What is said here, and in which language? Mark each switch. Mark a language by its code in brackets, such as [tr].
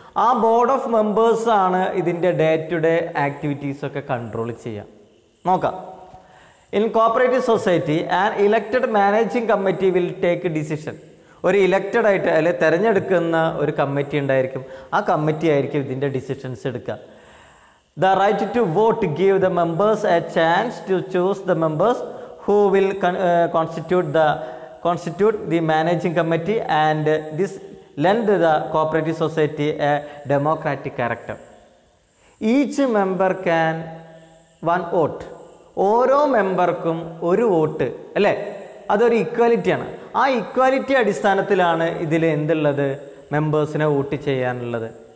[ml] ആ board of മെമ്പേഴ്സാണ് ഇതിൻ്റെ day to day ആക്ടിവിറ്റീസൊക്കെ control ചെയ്യുക. നോക്കാം. [en] In cooperative society an elected managing committee will take decision. [ml] ഒരു elected ആയിട്ട് അല്ലെങ്കിൽ തിരഞ്ഞെടുക്കുന്ന ഒരു കമ്മിറ്റി ഉണ്ടായിരിക്കും. ആ കമ്മിറ്റി ആയിരിക്കും ഇതിൻ്റെ ഡിസിഷൻസ് എടുക്കുക. [en] The right to vote give the members a chance to choose the members who will constitute the managing committee, and this lend the cooperative society a democratic character. Each member can one vote. [ml] ഓരോ മെമ്പർക്കും ഒരു vote അല്ലേ, അതൊരു ഇക്വാലിറ്റിയാണ്. ആ equality അടിസ്ഥാനത്തിലാണ് ഇതിൽ എന്തുള്ളത്, മെമ്പേഴ്സിനെ vote ചെയ്യാനുള്ളത്.